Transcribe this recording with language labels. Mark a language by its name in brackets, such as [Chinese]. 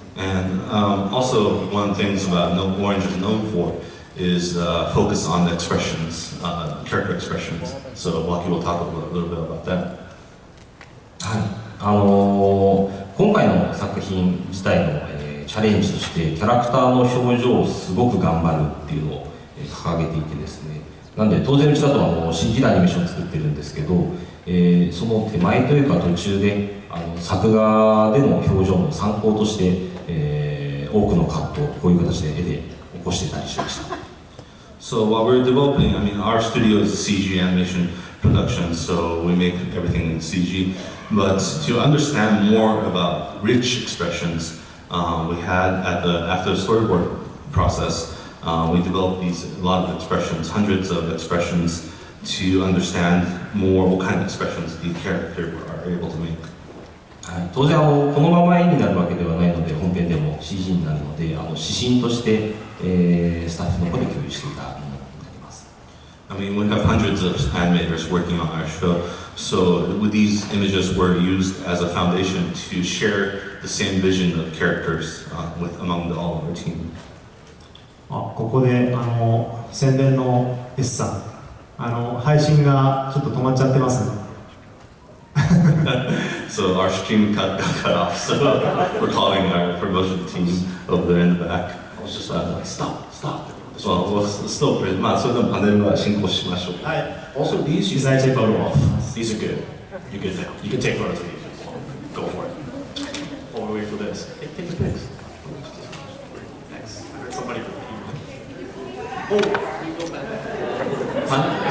[English] And also, one of the things about Orange is known for is focus on the expressions, character expressions. So Waki will talk a little bit about that. [Japanese] はい、今回の作品自体の、チャレンジとしてキャラクターの表情をすごく頑張るっていうのを、掲げていてですね、なんで当然うちだとCG でアニメーションを作ってるんですけど、その手前というか途中で作画での表情の参考として、多くのカットをこういう形で絵で起こしていたりしました。 [English] So while we're developing, I mean, our studio is CG animation production, so we make everything in CG. But to understand more about rich expressions, we had after the storyboard process, we developed a lot of expressions, hundreds of expressions, to understand more what kind of expressions the character are able to make. [Japanese] はい、当然このまま絵になるわけではないので本編でも CG になるので指針として、スタッフの方で共有していたものになります。 [English] I mean, we have hundreds of animators working on our show, so these images were used as a foundation to share the same vision of characters among all of our team. [Japanese] ここで宣伝の S さん、配信がちょっと止まっちゃってます。 [English] So our stream got cut off, so we're calling our promotion team over there in the back. I was just like, stop. Well, we'll still, [Japanese] まあそれでもパネルは進行しましょう。はい。 [English] Also, these you can take photo off. These are good. You're good now. You can take photos of these. Go for it. While we wait for this. Take the pics. Thanks. I heard somebody repeat. Oh, we go back.